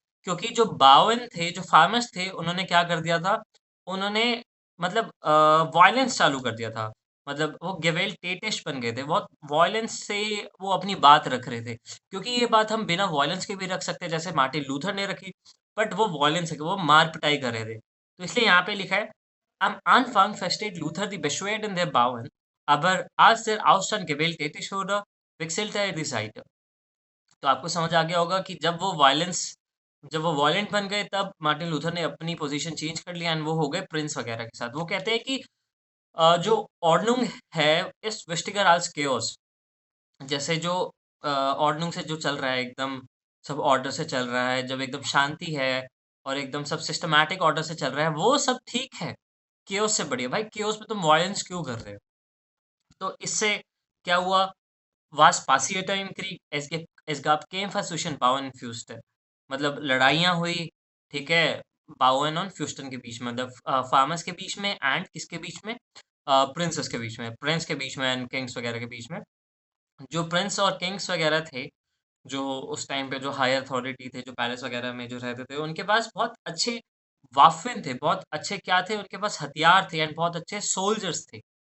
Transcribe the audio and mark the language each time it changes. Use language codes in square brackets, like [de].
[hi] क्योंकि जो बावन थे, जो फार्मर्स थे, उन्होंने क्या कर दिया था? उन्होंने मतलब वायलेंस चालू कर दिया था। मतलब वो गेवेल टेटिश बन गए थे, बहुत वायलेंस से वो अपनी बात रख रहे थे। क्योंकि ये बात हम बिना वायलेंस के भी रख सकते हैं, जैसे मार्टिन लूथर ने रखी। बट वो वायलेंस है, वो मार पिटाई कर रहे थे। तो इसलिए यहाँ पे लिखा है, [de] am Anfang versteht Luther die Beschwerden der Bauern, aber als der Aufstand gewalttätig wurde, wechselte er die Seite। [hi] तो आपको समझ आ गया होगा कि जब वो वायलेंट बन गए, तब मार्टिन लूथर ने अपनी पोजीशन चेंज कर लिया एंड वो हो गए प्रिंस वगैरह के साथ। वो कहते हैं कि जो ऑर्डनुंग है इस विस्टिगर als केओस, जैसे जो ऑर्डनुंग से जो चल रहा है, एकदम सब ऑर्डर से चल रहा है, जब एकदम शांति है और एकदम सब सिस्टमैटिक ऑर्डर से चल रहा है, वो सब ठीक है। केओस से बढ़िया भाई, केओस में तुम वायलेंस क्यों कर रहे हो? तो इससे क्या हुआ? [de] Was passierte im Krieg? Es gab Kämpfe zwischen Bauern und Fürsten। [hi] मतलब लड़ाइयाँ हुई, ठीक है, बावन और फ्यूस्टन के बीच में, मतलब फार्मर्स के बीच में एंड किसके बीच में? प्रिंसेस के बीच में, प्रिंस के बीच में एंड किंग्स वगैरह के बीच में। जो प्रिंस और किंग्स वगैरह थे, जो उस टाइम पे जो हाई अथॉरिटी थे, जो पैलेस वगैरह में जो रहते थे, उनके पास बहुत अच्छे वाफिन थे, बहुत अच्छे क्या थे, उनके पास हथियार थे एंड बहुत अच्छे सोल्जर्स थे।